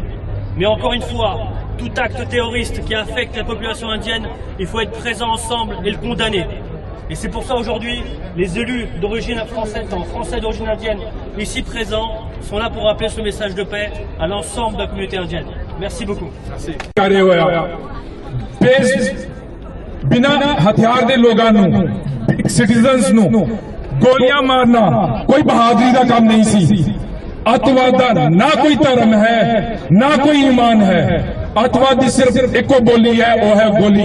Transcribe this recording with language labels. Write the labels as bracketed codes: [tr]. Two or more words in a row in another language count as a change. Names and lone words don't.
[fr] Mais encore une fois, tout acte terroriste qui affecte la population indienne, il faut être présent ensemble et le condamner. Et c'est pour ça aujourd'hui, les élus d'origine française, français d'origine indienne, ici présents, sont là pour rappeler ce message de paix à l'ensemble de la communauté indienne. Merci beaucoup. Merci. [pa] ਬਿਨਾ ਹਥਿਆਰ ਦੇ ਲੋਗਾਂ ਨੂੰ ਸਿਟੀਜ਼ਨਸ ਨੂੰ ਗੋਲੀਆਂ ਮਾਰਨਾ ਕੋਈ ਬਹਾਦਰੀ ਕਾ ਕੰਮ ਨਹੀਂ ਸੀ। ਅੱਤਵਾਦ ਦਾ ਨਾ ਕੋਈ ਧਰਮ ਹੈ ਨਾ ਕੋਈ ਈਮਾਨ ਹੈ। ਅੱਤਵਾਦ ਦੀ ਸਿਰਫ਼ ਏਕੋ ਬੋਲੀ ਹੈ, ਵੋ ਹੈ ਗੋਲੀ।